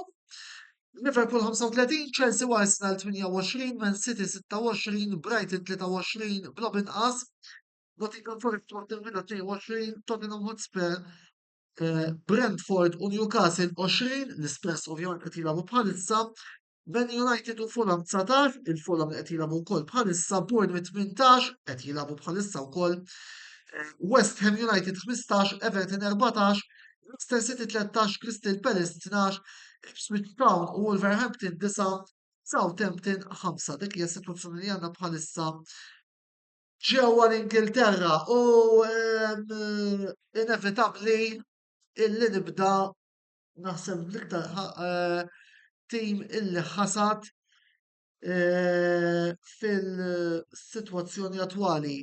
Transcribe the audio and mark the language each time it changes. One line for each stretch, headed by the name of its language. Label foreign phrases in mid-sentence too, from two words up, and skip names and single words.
Maltese: Liverpool 35, Chelsea u Arsenal 28, Man City 26, Brighton 23 bla inqas, Nottingham Forest 22, Tottenham Hotspur, Brentford u Newcastle 20, l-Spurs ovvjament qed jilagħbu bħalissa, Man United u Fulham 19, il-Fulham qed jilagħbu wkoll bħalissa, Bournemouth 18 qed jilagħbu bħalissa wkoll. West Ham United 15, Everton 14, Leicester City 13, Crystal Palace 12, Ipswich Town u Wolverhampton 9, Southampton 5. Dik hija s-sitwazzjoni li għandna bħalissa ġewwa l-Ingilterra u inevitabbli illi nibda naħseb l-iktar tim illi ħasad fil-sitwazzjoni attwali.